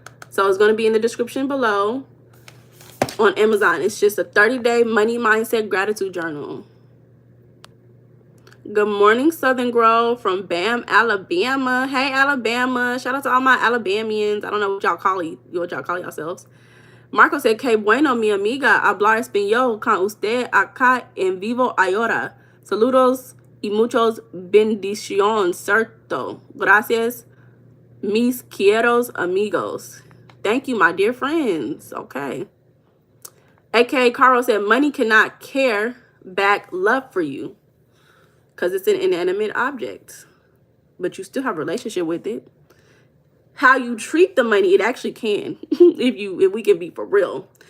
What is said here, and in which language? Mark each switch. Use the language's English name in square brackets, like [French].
[English] So it's going to be in the description below on Amazon. It's just a 30-day money mindset gratitude journal. Good morning, Southern Grove from Bam, Alabama. Hey, Alabama. Shout out to all my Alabamians. I don't know what y'all call yourselves. Marco said, [Spanish] que bueno, mi amiga. Hablar español con usted acá en vivo ahora. Saludos y muchos bendiciones, cierto. Gracias, mis queridos amigos. [English] Thank you, my dear friends. Okay. AKA Carl said, money cannot care back love for you because it's an inanimate object, but you still have a relationship with it. How you treat the money, it actually can. if we can be for real.